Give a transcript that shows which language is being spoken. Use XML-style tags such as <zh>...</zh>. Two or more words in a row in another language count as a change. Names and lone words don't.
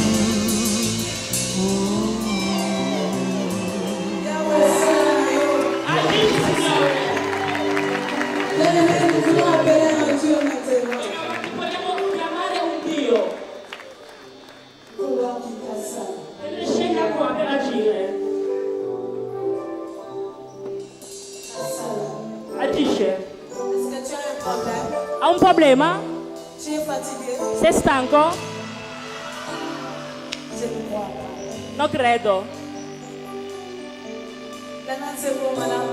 <it>Vogliamo appellare un Dio maintenant. Vogliamo chiamare un Dio che scenda qua per agire. Agisce.</it> <fr>Est-ce que tu as un problème?</fr> <it>Ha un problema?</it> <fr>Tu es fatigué?</fr> <it>Sei stanco?</it> <fr>Je ne crois pas.</fr> <it>Non credo.</it> <fr>Maintenant, c'est bon, madame.</fr>